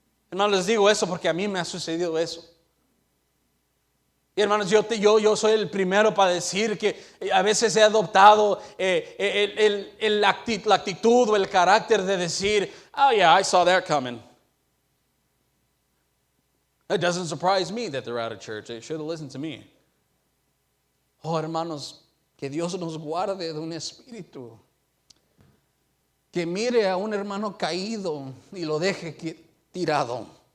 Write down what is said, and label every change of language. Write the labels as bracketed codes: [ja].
[es] Hermanos, les digo eso porque a mí me ha sucedido eso. Y hermanos, yo soy el primero para decir que a veces he adoptado la actitud o el carácter de decir, [en] oh yeah, I saw that coming. It doesn't surprise me that they're out of church. They should have listened to me. [es] Oh, hermanos, que Dios nos guarde de un espíritu que mire a un hermano caído y lo deje tirado.